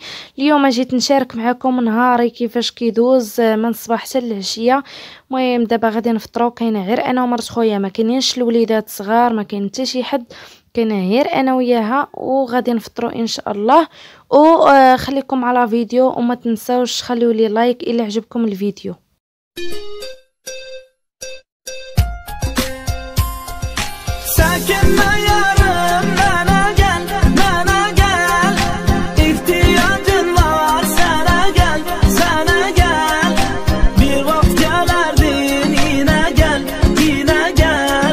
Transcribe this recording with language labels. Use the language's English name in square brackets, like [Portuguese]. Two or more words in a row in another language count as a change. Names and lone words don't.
[Arabic] اليوم جيت نشارك معكم نهاري كيفاش كيدوز من الصباح حتى العشيه. المهم دابا غادي نفطروا، كاينه غير انا ومرت خويا، ما كاينينش الوليدات صغار، ما كاين حتى شي حد، كاينه غير انا وياها، وغادي نفطروا ان شاء الله. وخليكم على فيديو وما تنساوش خليوا لي لايك الا عجبكم الفيديو. [Turkish] Sakin yarım bana gel, bana gel. İhtiyacın var sana gel, sana gel. Bir vakit gelerdin yine gel, yine gel.